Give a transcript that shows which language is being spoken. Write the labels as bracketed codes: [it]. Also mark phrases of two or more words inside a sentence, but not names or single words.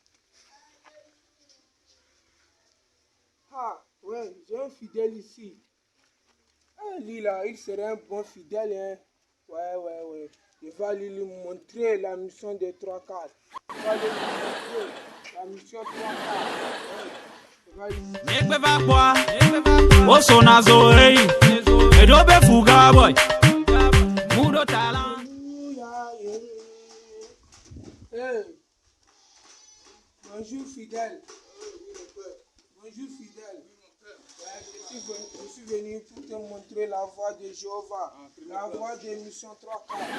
[fr] Ah, ouais, j'ai un fidèle ici. Lui là, il serait un bon fidèle, hein. Ouais. Il va lui montrer la mission des 3/4. Il va lui montrer la mission 3/4. Ouais. Il va lui montrer. O sonazo hey, edobe fuga boy. Mudo talent. Alléluia, yeah. Hey. Bonjour fidèle. Bonjour fidèle. Ouais, je suis venu pour te montrer la voie de Jéhovah, la voie des missions 3/4.